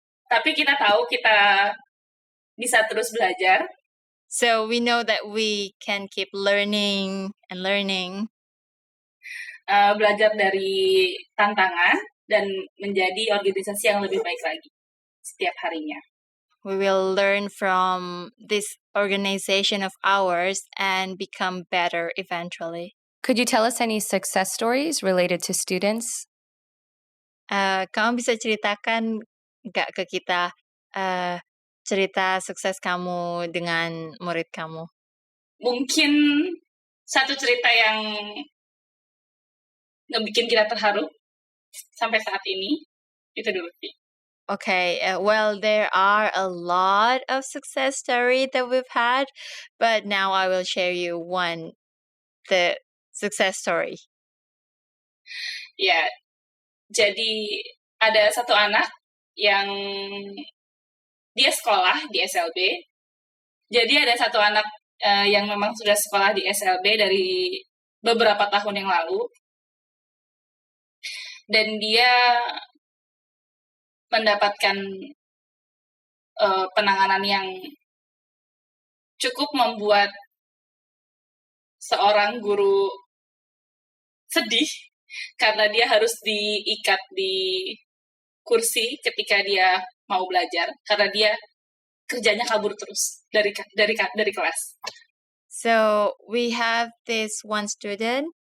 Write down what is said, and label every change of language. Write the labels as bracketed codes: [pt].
[id] Tapi kita tahu kita bisa terus belajar. [en] So we know that we can keep learning and learning. [id] Belajar dari tantangan dan menjadi organisasi yang lebih baik lagi setiap harinya. [en] We will learn from this organization of ours and become better eventually. Could you tell us any success stories related to students? [id] Kamu bisa ceritakan nggak ke kita cerita sukses kamu dengan murid kamu? Mungkin satu cerita yang ngebikin kita terharu sampai saat ini, itu dulu sih. [en] Okay, well, there are a lot of success stories that we've had, but now I will share you the success story. [id] Ya, jadi ada satu anak yang dia sekolah di SLB. Jadi ada satu anak yang memang sudah sekolah di SLB dari beberapa tahun yang lalu. Dan dia mendapatkan penanganan yang cukup membuat seorang guru sedih karena dia harus diikat di kursi ketika dia mau belajar karena dia kerjanya kabur terus dari kelas. [en] So we have this one student.